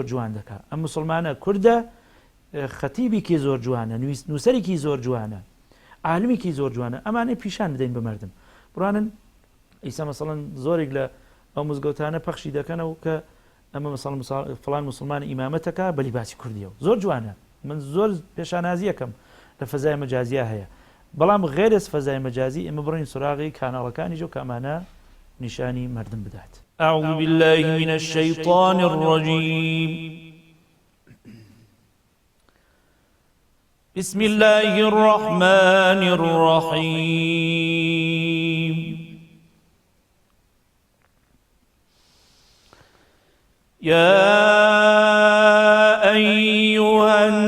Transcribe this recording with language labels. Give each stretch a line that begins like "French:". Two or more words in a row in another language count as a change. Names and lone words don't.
Central Kurdish: جوان دەکات ئەم مسلمانە کوردە خەتیبێکی زۆر جوانە نووسەرێکی زۆر جوانە عالمێکی زۆر جوانە ئەمانەی پیشان بدەین بە مردم بڕوانن ئیسا مەسەڵەن زۆرێک لە ئەو مزگەوتانە پەخشی دەکەنەوە کە ئەمە مەسەڵەن فڵان مسلمان ئیمامەتەکە بە لیباسی کوردیەوە زۆر جوانە من زۆر پێشانازیەکەم لە فەزای مەجازیە هەیە بەڵام غێرس فەزای مەجازی ئێمە بڕین سوراغی کاناڵەکانی جو کە ئەمانە نیشانی مردم بدات.
Arabic: أعوذ بالله من الشيطان الرجيم. بسم الله الرحمن الرحيم. يا أيها